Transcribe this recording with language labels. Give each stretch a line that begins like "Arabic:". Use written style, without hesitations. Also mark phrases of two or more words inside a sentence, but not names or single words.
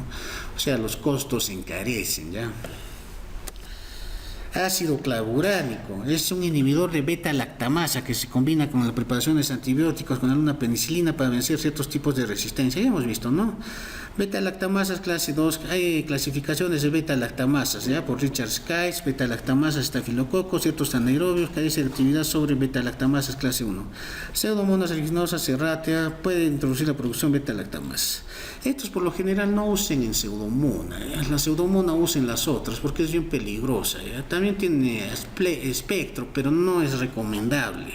Spanish: O sea, los costos se encarecen, ¿ya? Ácido clavuránico es un inhibidor de beta-lactamasa que se combina con la preparación de antibióticos con alguna penicilina para vencer ciertos tipos de resistencia. Ya hemos visto, ¿no? Beta-lactamasas clase 2, hay clasificaciones de beta-lactamasas, ¿ya? Por Richard Skies, beta-lactamasas estafilococos, ciertos anaerobios, carece de actividad sobre beta-lactamasas clase 1. Pseudomonas aeruginosa serratia puede introducir la producción beta-lactamasas. Estos por lo general no usen en pseudomona, ¿ya? La pseudomona usen las otras porque es bien peligrosa, ¿ya? También tiene espectro, pero no es recomendable.